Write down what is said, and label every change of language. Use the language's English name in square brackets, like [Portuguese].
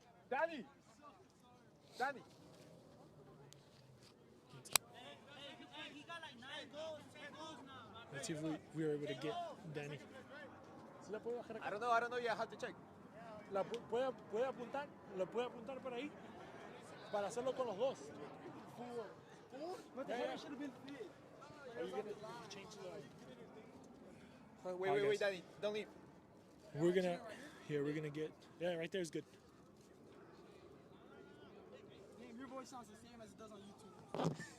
[English] Danny! Danny! He got like 9 goals, 10 goals now. Let's see if we are able to get Danny. I don't know. Yeah, I have to check. [Spanish] ¿Puede apuntar? ¿Lo puede apuntar por ahí? Para hacerlo con los dos. [English] What the hell should have been fit? Are you going to change the... Wait, Danny, don't leave. We're going to get... Yeah, right there is good. Damn, your voice sounds the same as it does on YouTube.